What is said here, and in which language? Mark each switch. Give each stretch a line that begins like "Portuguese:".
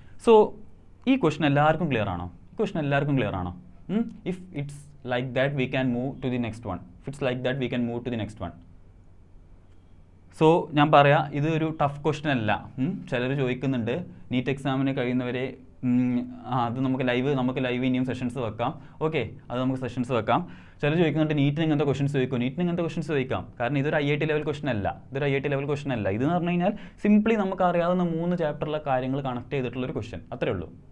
Malayalam: So ഈ question എല്ലാവർക്കും clear ആണോ?
English: If it's like that, we can move to the next one. If it's like that, we can move to the next one.
Malayalam: So ഞാൻ പറയാം, ഇതൊരു tough question അല്ല. ചിലർ ചോദിക്കുന്നുണ്ട് NEET എക്സാമിന് കഴിയുന്നവരെ അത് നമുക്ക് ലൈവ് ഇനിയും സെഷൻസ് വെക്കാം. ഓക്കെ, അത് നമുക്ക് സെഷൻസ് വെക്കാം. ചിലർ ചോദിക്കുന്നുണ്ട് നീറ്റിന് ഇങ്ങനത്തെ ക്വസ്റ്റൻസ് ചോദിക്കാം. കാരണം ഇതൊരു IIT ലെവൽ ക്വസ്റ്റൻ അല്ല. ഇതെന്ന് പറഞ്ഞു കഴിഞ്ഞാൽ സിംപ്ലി നമുക്ക് അറിയാവുന്ന 3 ചാപ്റ്ററിലെ കാര്യങ്ങൾ കണക്ട് ചെയ്തിട്ടുള്ളൊരു ക്വസ്റ്റൻ, അത്രേ ഉള്ളൂ.